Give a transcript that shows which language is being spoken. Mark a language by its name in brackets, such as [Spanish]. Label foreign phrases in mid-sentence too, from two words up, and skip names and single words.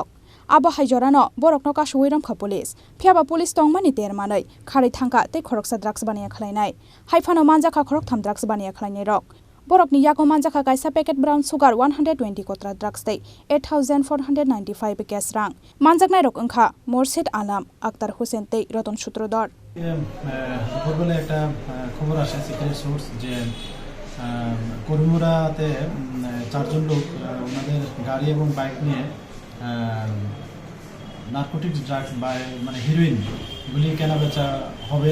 [Kok Borok] Abo haijorano borokno kashuiram kha police. Phiaba police tongmani termanai kharei thangka tei khoroksa drugs Baniya Khlainai. Haifano manjaka Khoroktham drugs Baniya Khlainairok. Borokni yago manjaka kaisa packet [English] brown sugar [Kok Borok] 120 kotra drugs tei 8495 cash rang. Manjaknairok wngkha Morshid Alam, Akhtar Hussein tei Roton Sutrodor. [Bangla] পূর্বে একটা খবর আসে [English] secret source [Bangla] যে করিমুরাতে চারজন লোক ওনাদের গাড়ি এবং বাইক নিয়ে [English] narcotics drugs [Bangla] বা মানে হিরোইন এগুলি কেনাবেচা হবে।